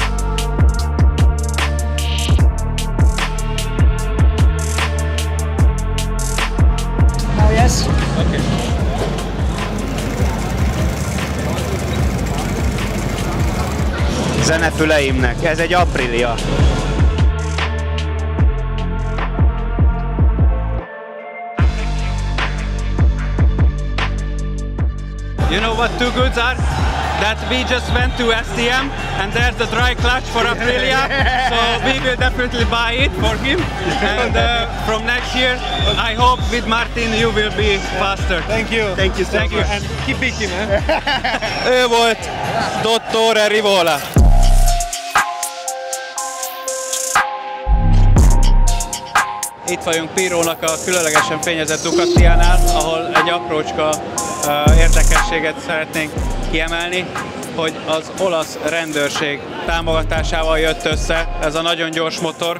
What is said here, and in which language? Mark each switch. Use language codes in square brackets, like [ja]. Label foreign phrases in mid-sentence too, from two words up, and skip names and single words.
[en] Yes. Okay. [hu] Zenefüleimnek, ez egy Aprilia. [en] You know what two goods are? That we just went to STM and there's the dry clutch for Aprilia, so we will definitely buy it for him. And from next year, I hope with Martin you will be faster. Thank you. Thank you so Thank you. much. And keep beating, man. [hu] Ő volt Dottore Rivola. Itt vagyunk Pirónak a különlegesen fényezett Ducatiánál, ahol egy aprócska érdekességet szeretnénk kiemelni, hogy az olasz rendőrség támogatásával jött össze ez a nagyon gyors motor.